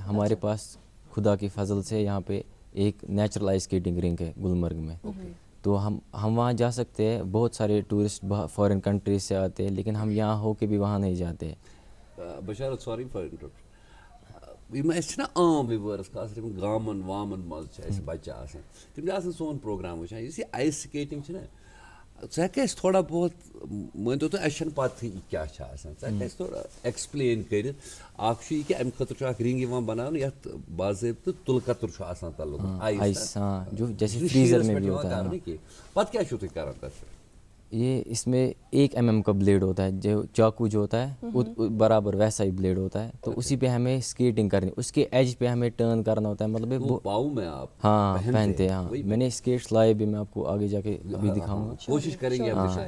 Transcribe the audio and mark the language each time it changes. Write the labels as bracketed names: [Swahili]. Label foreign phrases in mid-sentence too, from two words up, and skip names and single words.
[Urdu] ہمارے پاس خدا کی فضل سے یہاں پہ ایک [English] natural ice skating rink [Urdu] ہے گلمرگ میں. تو ہم وہاں جا سکتے ہیں. بہت سارے ٹورسٹ [English] foreign countries [Urdu] سے آتے ہیں، لیکن ہم یہاں ہو کے بھی وہاں نہیں جاتے. [Kashmiri] بشارت [English] sorry for interruption, [Kashmiri] یہ نا عام ویورس خاص کر گامن وامن مز بچہ آسان تم آسان سون پروگرام وچان. اس [English] ice skating [Kashmiri] نا ژٕ ہیٚککھا اَسہِ تھوڑا بہت مٲنتو تُہۍ اَسہِ چھَنہٕ پَتہٕے یہِ کیٛاہ چھِ آسان، ژٕ ہیٚککھا اَسہِ تھوڑا ایٚکسپلین کٔرِتھ؟ اَکھ چھُ یہِ کہِ اَمہِ خٲطرٕ چھُ اَکھ رِنٛگ یِوان بناونہٕ یَتھ باضٲبطہٕ تُلہٕ کَتُر چھُ آسان تَلہٕ [Urdu] آئس، ہاں جو جیسے فریزر میں بھی ہوتا ہے. [Kashmiri] پَتہٕ کیٛاہ چھُو تُہۍ کَران تَتھ پٮ۪ٹھ؟ [Urdu] یہ اس میں 1 mm کا بلیڈ ہوتا ہے، جو چاقو جو ہوتا ہے برابر ویسا ہی بلیڈ ہوتا ہے. تو اسی پہ ہمیں اسکیٹنگ کرنی، اس کے ایج پہ ہمیں ٹرن کرنا ہوتا ہے. مطلب پاؤں میں آپ ہاں پہنتے ہیں. ہاں میں نے اسکیٹس لائے بھی، میں آپ کو آگے جا کے ابھی دکھاؤں گا، کوشش کریں گے.